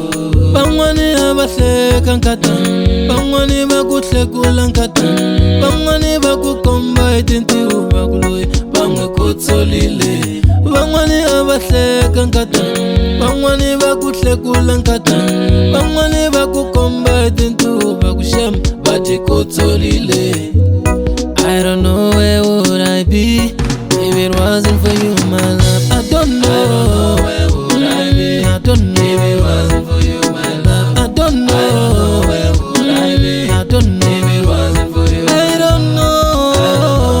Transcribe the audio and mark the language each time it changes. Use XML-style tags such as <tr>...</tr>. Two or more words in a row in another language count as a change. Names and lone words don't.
<ts>Van'wani va hleka nkatanga, van'wani va ku hlekula nkatanga, van'wani va ku komba hi tintiho va ku loyi va n'wi kotsolile. Van'wani va hleka nkatanga, van'wani va ku hlekula nkatanga, van'wani va ku komba hi tintiho va ku shema va ti kotsolile.</ts> <en>I don't know where would I be if it wasn't for you, my love. I don't know where would I be. I don't know if it wasn't for you, my love. I don't know where would I be. I don't know if it wasn't for you. I don't know.</en>